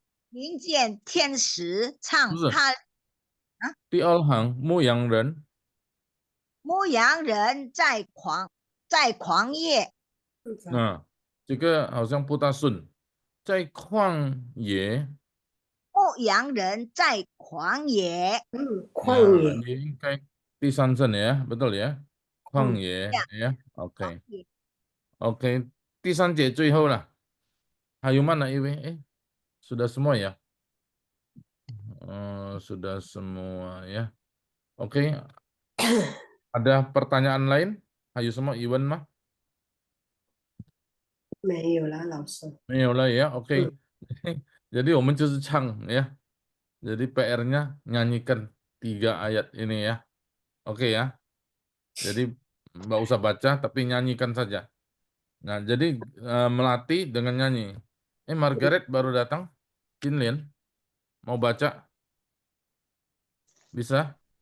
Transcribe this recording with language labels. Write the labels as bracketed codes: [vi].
[zh] 听见天使唱哈。第二行牧羊人。牧羊人在狂野。这个好像不大顺，在旷野。牧羊人在狂野。旷野。你应该第三声ya, [id] betul ya? [zh] 旷野ya, oke. Oke, 第三节最后了。 [id] 还有mana Iwi? Sudah semua ya? Sudah semua ya. Oke. Ada pertanyaan lain? Ayo semua Iwan mah. [zh] 没有了，老师。没有了ya, oke. Jadi 我们就是唱ya. [id] Jadi PR-nya nyanyikan 3 ayat ini ya. Oke ya. Jadi nggak usah baca tapi nyanyikan saja. Nah, jadi melatih dengan nyanyi. Margaret baru datang. Kinlian mau baca? Bisa?